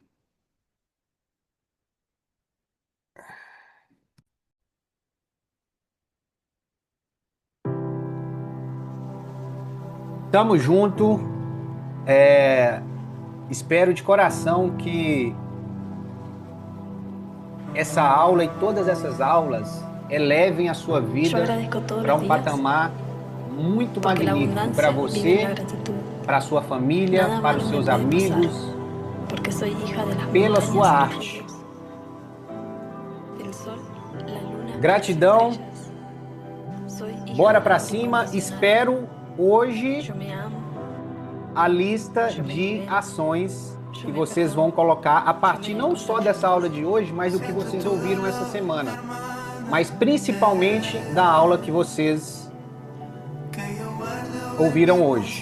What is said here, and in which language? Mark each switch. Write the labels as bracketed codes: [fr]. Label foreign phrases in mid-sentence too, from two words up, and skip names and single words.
[pt] Tamo junto. Espero de coração que essa aula e todas essas aulas elevem a sua [es] Yo [pt] vida [es] agradezco todos [pt] para [es] los [pt] um [es] días [pt] patamar muito [es] porque la [pt] magnífico [es] abundancia [pt] para [es] viene de [pt] você, [es] la gratitud. [pt] para sua família, [es] Nada [pt] para [es] malo [pt] os [es] me [pt] seus [es] puede pasar [pt] amigos, [es] porque soy hija de las [pt] pela [es] montañas [pt] sua [es] y los [pt] arte. [es] ríos. El sol, la luna, y las [pt] Gratidão. [es] estrellas. Soy hija [pt] Bora [es] del [pt] para [es] arte [pt] cima. [es] incondicional. [pt] Espero hoje [es] Yo me amo, [pt] a lista de ações que vocês vão colocar a partir não só dessa aula de hoje, mas do que vocês ouviram essa semana, mas principalmente da aula que vocês ouviram hoje.